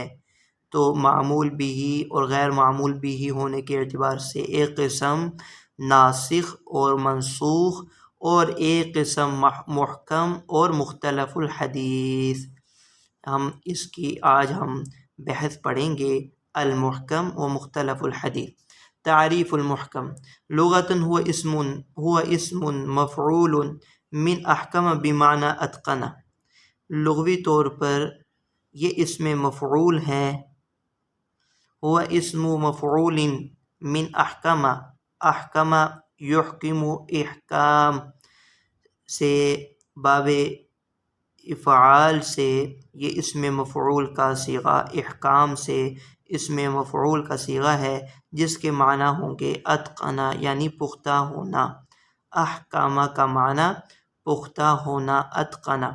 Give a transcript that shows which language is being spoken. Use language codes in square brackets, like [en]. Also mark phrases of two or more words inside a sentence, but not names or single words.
[ur] تو معمول بھی اور غیر معمول بھی ہونے کے اعتبار سے ایک قسم ناسخ اور منسوخ، اور ایک قسم محکم اور [ar] مختلف الحدیث۔ [ur] اس کی آج ہم بحث پڑھیں گے، [ar] المحکم و مختلف الحدیث۔ تعریف المحکم لغتاً هو اسم مفعول من احکم بمعنی اتقن، [ur] لغوی طور پر یہ اسم مفعول ہے، [ar] هو اسم مفعول من احکم، احکم یحکم [ur] احکام سے، باب افعال سے یہ اسم مفعول کا صیغہ، احکام سے اسم مفعول کا صیغہ ہے، جس کے معنی ہوں گے اتقنا یعنی پختہ ہونا، احکامہ کا معنی پختہ ہونا، اتقنا۔